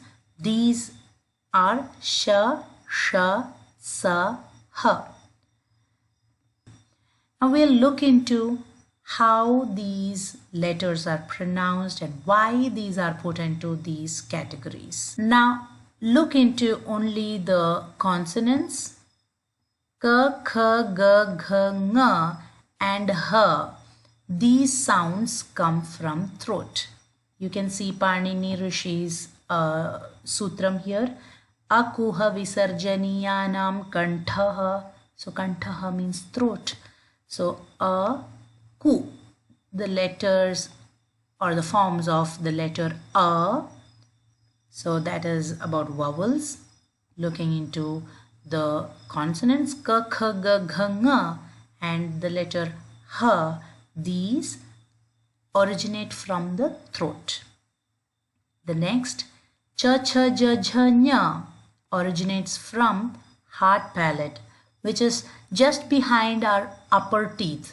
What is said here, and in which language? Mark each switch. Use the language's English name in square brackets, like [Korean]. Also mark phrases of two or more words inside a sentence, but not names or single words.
[English] These are Sha, Sha, Sa, Ha. Now we'll look into how these letters are pronounced and why these are put into these categories. Now look into only the consonants. Ka, kha, ga, gha, nga and ha. These sounds come from throat. You can see Panini Rishi's sutram here. [Sanskrit] Akuha visarjaniyanam kantaha. [English] So kantaha means throat. So ku, the letters or the forms of the letter a. So that is about vowels. Looking into the consonants ka, kha, ga, gha, nga and the letter ha, these originate from the throat. The next cha, cha, ja, jha, nya originates from hard palate, which is just behind our upper teeth.